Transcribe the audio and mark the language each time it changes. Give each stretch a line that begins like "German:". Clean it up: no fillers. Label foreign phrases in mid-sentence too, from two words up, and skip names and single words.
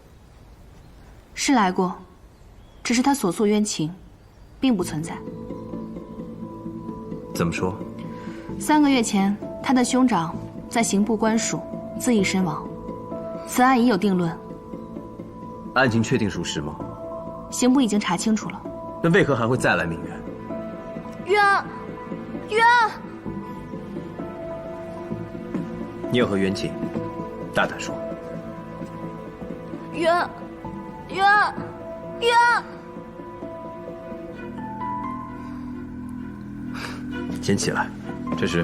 Chinese: 是来过，只是她所诉冤情，并不存在。怎么说？3个月前，她的兄长在刑部官署自缢身亡，此案已有定论。案情确定属實嗎？刑部已經查清楚了。那為何還會再來鳴冤？冤！你有何冤情？大膽說。冤！先起來，這是。